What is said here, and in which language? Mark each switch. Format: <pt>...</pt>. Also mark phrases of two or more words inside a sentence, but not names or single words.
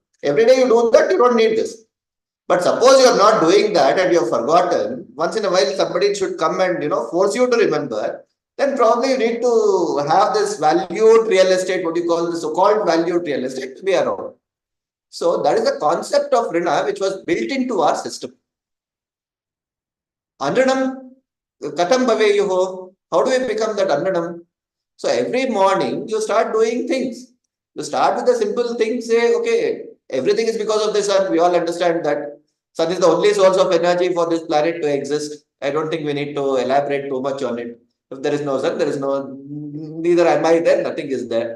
<en>Every day you do that, you don't need this. But suppose you are not doing that and you have forgotten, once in a while somebody should come and force you to remember, then probably you need to have this valued real estate, what you call the so-called valued real estate, to be around. So that is the concept of Rina which was built into our system.</en> <sa>Anranam, katam bhaveyuho.</sa> <en>How do we become that Anranam? So every morning you start doing things. You start with the simple thing, say, okay, everything is because of the sun. We all understand that sun is the only source of energy for this planet to exist. I don't think we need to elaborate too much on it. If there is no sun, neither am I there, nothing is there.</en>